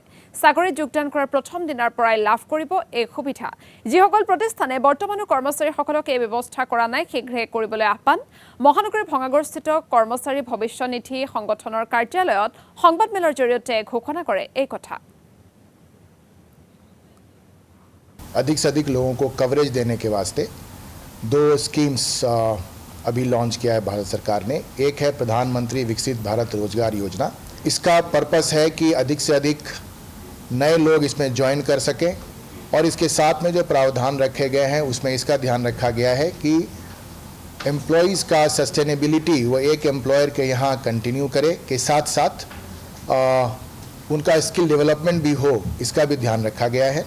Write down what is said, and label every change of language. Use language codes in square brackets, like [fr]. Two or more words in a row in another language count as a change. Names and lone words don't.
[as] চাকৰিত যোগদান কৰাৰ প্ৰথম দিনাৰ পৰাই লাভ কৰিব এই সুবিধা। যিসকল প্ৰতিষ্ঠানে বৰ্তমানো কৰ্মচাৰীসকলক এই ব্যৱস্থা কৰা নাই শীঘ্ৰে কৰিবলৈ আহ্বান। মহানগৰীৰ ভঙাগড়স্থিত কৰ্মচাৰী ভৱিষ্যত নিধি সংগঠনৰ কাৰ্যালয়ত সংবাদমেলৰ জৰিয়তে ঘোষণা কৰে এই কথা। [hi] अधिक से अधिक लोगों को कवरेज देने के वास्ते 2 स्कीम्स अभी लॉन्च किया है भारत सरकार ने। एक है प्रधानमंत्री विकसित भारत रोजगार योजना। इसका पर्पस है कि अधिक से अधिक नए लोग इसमें ज्वाइन कर सकें और इसके साथ में जो प्रावधान रखे गए हैं उसमें इसका ध्यान रखा गया है कि एम्प्लॉयज़ का सस्टेनेबिलिटी वो एक एम्प्लॉयर के यहाँ कंटिन्यू करे के साथ साथ उनका [en] skill development [hi] भी हो, इसका भी ध्यान रखा गया है।